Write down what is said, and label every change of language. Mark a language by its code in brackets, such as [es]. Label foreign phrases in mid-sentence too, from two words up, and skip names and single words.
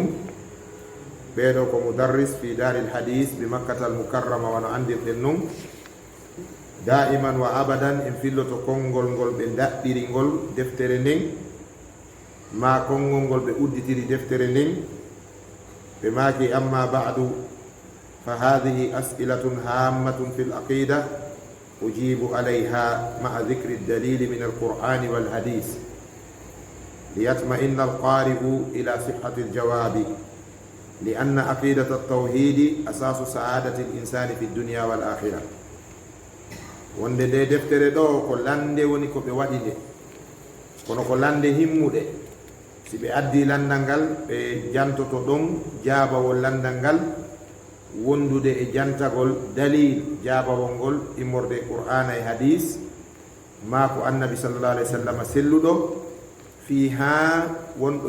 [ff] ɓeɗo ko [ar] مدرس في دار الحديث بمكة المكرمة, [ff] wano andirɗen non. daiman wa abadan en filloto konngol ngol ɓe daɗɗiri ngol deftere nden, ma konngol ngol ɓe udditiri deftere nden. ɓe maaki [ar] أما بعد فهذه أسئلة هامة في العقيدة أجيب عليها مع ذكر الدليل من القرآن والحديث ليطمئن القارئ إلى صحة الجواب لأن عقيدة التوحيد أساس سعادة الإنسان في الدنيا والآخرة. [ff] wonde nde deftere ɗo ko lande woni ko ɓe waɗi nde, kono ko lande himmuɗe. si ɓe addi landal ngal ɓe jantoto ɗon jaabawol landal ngal wondude e jantagol dalil jaabawol ngol immorde qur'ana e hadis ma ko annabi [ar] صلى الله عليه وسلم [ff] selluɗo fi ha wonɗo